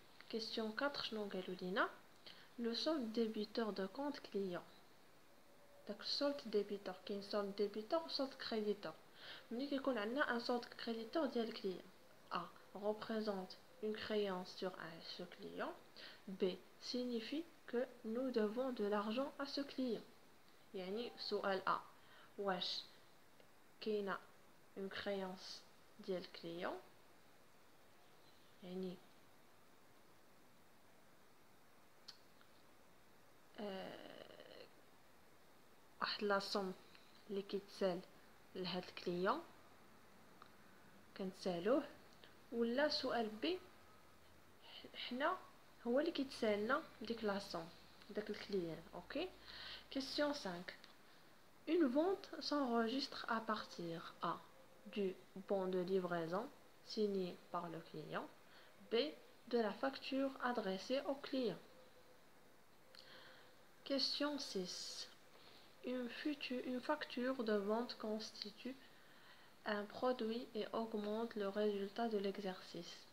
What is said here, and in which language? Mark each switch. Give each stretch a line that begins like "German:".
Arabic: كيسيون 4 شنو قالوا لينا؟ لو سولد ديبيتور دو كونت كليون. داك السولد ديبيتور كاين سولد ديبيتور و سولد كريديتور. ملي كيكون عندنا ان سولد كريديتور ديال الكليون
French: A représente une créance sur ce client. B signifie que nous devons de l'argent à ce client.
Arabic: يعني سؤال A واش كاينه
French: une créance
Arabic: ديال الكليون يعني واحد لا صوم اللي كيتسال لهاد الكليون كنسالوه ولا سؤال بي حنا هو اللي كيتسالنا ديك لا صوم داك الكليون.
French: اوكي. Question 5. Une vente s'enregistre à partir A. Du bon de livraison signé par le client. B. De la facture adressée au client. Question 6. Une facture de vente constitue un produit et augmente le résultat de l'exercice.